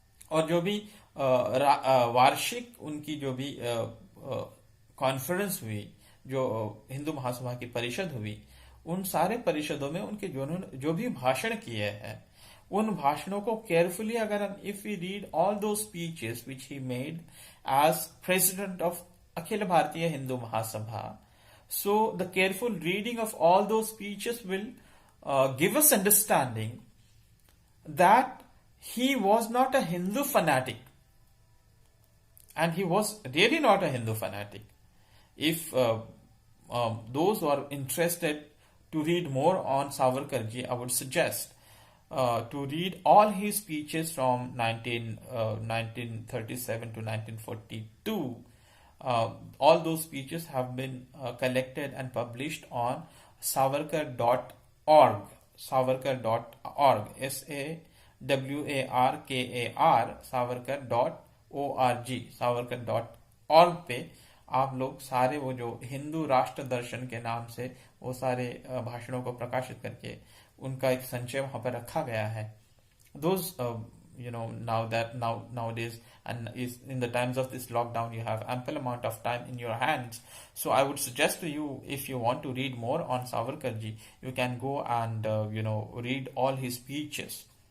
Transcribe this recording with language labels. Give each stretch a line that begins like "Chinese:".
Hindi: और जो भी वार्षिक उनकी जो भी कॉन्फ्रेंस हुई, जो हिंदू महासभा की परिषद हुई, उन सारे परिषदों में उनके जो भी भाषण किए हैं, उन भाषणों को केयरफुली अगर
English: If we read all those speeches which he made as president of Akhil Bharatiya Hindu Mahasabha, so the careful reading of all those speeches will give us understanding that he was not a Hindu fanatic, and he was really not a Hindu fanatic. If those who are interested to read more on Savarkarji, I would suggest to read all his speeches from 1937 to 1942. All those speeches have been collected and published on
Hindi: savarkar.org, savarkar.org, SAWARKAR, savarkar.org, savarkar.org पे आप लोग सारे वो जो हिंदू राष्ट्र दर्शन के नाम से वो सारे भाषणों को प्रकाशित करके उनका एक संचय वहां पर रखा गया है.
English: Those nowadays, and is in the times of this lockdown, you have ample amount of time in your hands. So I would suggest to you, if you want to read more on Savarkarji, you can go and read all his speeches.